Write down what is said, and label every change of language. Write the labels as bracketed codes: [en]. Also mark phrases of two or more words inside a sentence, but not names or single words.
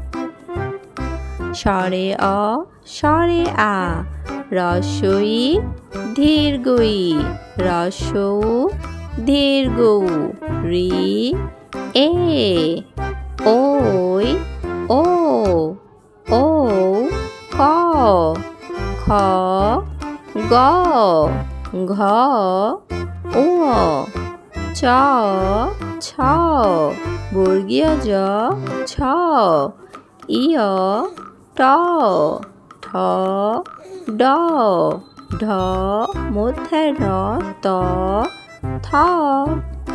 [bn] স্বরে অ, স্বরে আ, রসই ধীরগুই, রসৌ ধীরগৌ। রি, ওই, ও, ক, খ, গ, ঘ, ঙ, চ, ছ, বর্গীয় জ, ছ, ইয়, ট, ঠ, ড, ঢ, মূর্ধন্য ত, থ।